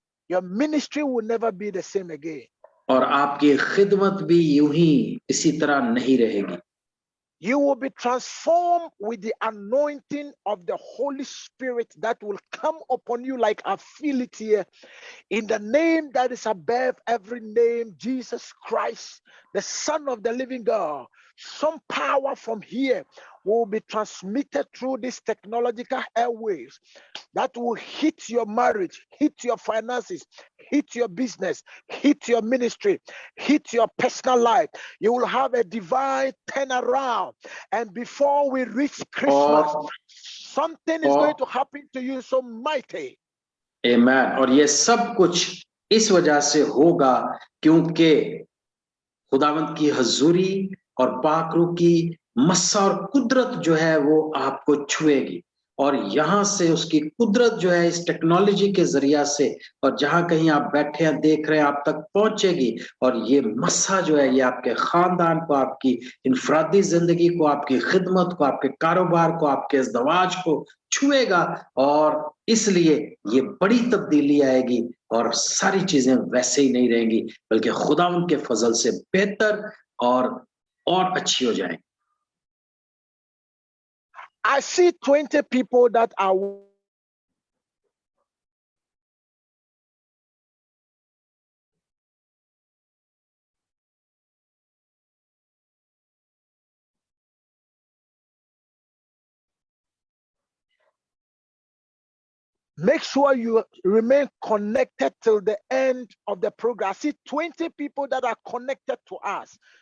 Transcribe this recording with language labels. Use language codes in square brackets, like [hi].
[en] Your ministry will never be the same again. [hi] और आपकी खिदमत भी यूं ही इसी तरह नहीं रहेगी [en] You will be transformed with the anointing of the Holy Spirit that will come upon you like I feel it here. In the name that is above every name, Jesus Christ, the Son of the living God, some power from here will be transmitted through these technological airwaves that will hit your marriage, hit your finances, hit your business, hit your ministry, hit your personal life. You will have a divine turnaround. And before we reach Christmas, something is going to happen to you so mighty. [hi] आमीन और ये सब कुछ इस वजह से होगा क्योंकि खुदावंद की हजूरी और पाकरू की मस्सा और कुदरत जो है वो आपको छुएगी और यहाँ से उसकी कुदरत जो है इस टेक्नोलॉजी के जरिया से और जहां कहीं आप बैठे हैं देख रहे हैं आप तक पहुंचेगी और ये मस्सा जो है ये आपके खानदान को आपकी इनफरादी जिंदगी को आपकी खिदमत को आपके कारोबार को आपके इज़्दवाज को छुएगा और इसलिए ये बड़ी तब्दीली आएगी और सारी चीजें वैसे ही नहीं रहेंगी बल्कि खुदा उनके फजल से बेहतर और अच्छी हो जाएंगी [en] I see 20 people that are make sure you remain connected till the end of the program. I see 20 people that are connected to us.